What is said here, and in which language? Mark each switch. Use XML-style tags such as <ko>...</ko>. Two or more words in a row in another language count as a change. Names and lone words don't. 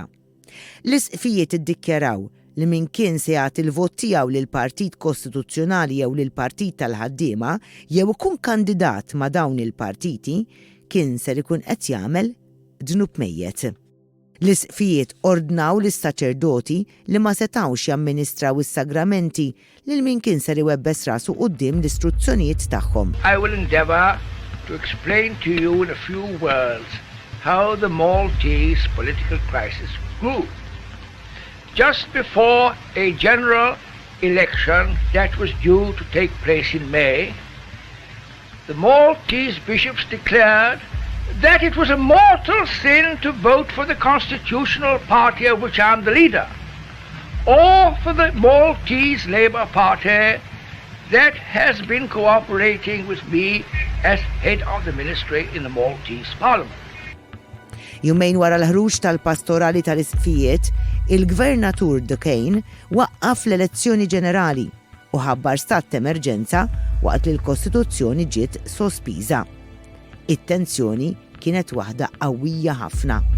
<mt>L-Isqfijiet iddikjaraw li min kien se jagħti il-vot tiegħu lil Partit Kostituzzjonali jew lil Partit tal-Ħaddiema jew ikun kandidat ma' dawn il-partiti kien ser ikun qed jagħmel ġnub mejjed. L-Isqfijiet ordnaw lis-saċerdoti li ma setawx jamministraw is-sagramenti lil min kien ser iwebbes rasu quddiem l-istruzzjonijiet tagħhom.</mt> <en>I will endeavor to explain to you in a few words how the Maltese political crisis grew. Just before a general election that was due to take place in May, the Maltese bishops declared that it was a mortal sin to vote for the constitutional party of which I am the leader, or for the Maltese Labour Party that has been cooperating with me as head of the ministry in the Maltese Parliament.</en> <mt>Jumejn wara l-ħruġ tal-pastorali tal-Isqfijiet, il-Gvernatur Duquesne waqqaf l-elezzjoni ġenerali u ħabbar stat emerġenza waqt li l-Kostituzzjoni ġiet sospiża. It-tensjoni kienet waħda qawwija ħafna.</mt>